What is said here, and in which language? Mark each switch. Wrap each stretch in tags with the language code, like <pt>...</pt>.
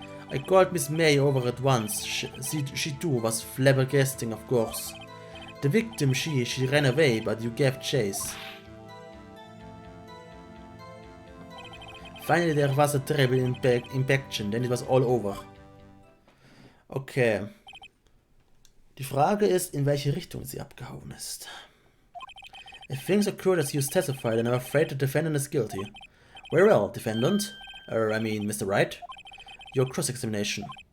<en>I called Miss May over at once. She too was flabbergasting, of course. The victim, she ran away, but you gave chase. Finally, there was a terrible impaction, then it was all over. Okay.</en> <de>Die Frage ist, in welche Richtung sie abgehauen ist.</de> <en>If things occurred as you testified, and I'm afraid the defendant is guilty. Very well, defendant. I mean, Mr. Wright. Your cross-examination.</en>